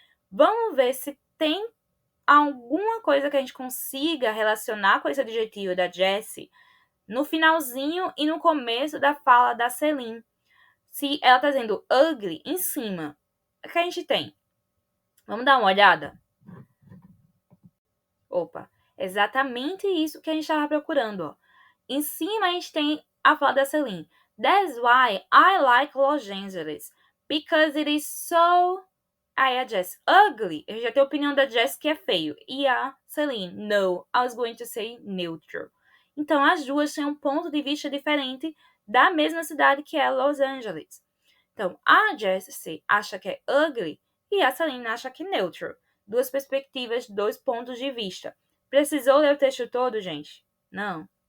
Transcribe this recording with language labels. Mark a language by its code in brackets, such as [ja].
[pt] Vamos ver se tem alguma coisa que a gente consiga relacionar com esse adjetivo da Jessie no finalzinho e no começo da fala da Celine. Se ela está dizendo ugly em cima, o que a gente tem? Vamos dar uma olhada? Exatamente isso que a gente estava procurando. Ó. Em cima a gente tem a fala da Celine. [en] That's why I like Los Angeles. Because it is so [pt] Aí a Jess, ugly. Eu já tenho a opinião da Jess que é feio. E a [en] Celine, no, I was going to say neutral. [pt] Então, as duas têm um ponto de vista diferente da mesma cidade que é Los Angeles. Então, a Jessie acha que é ugly e a Celine acha que é neutral. Duas perspectivas, dois pontos de vista. Precisou ler o texto todo, gente? Não.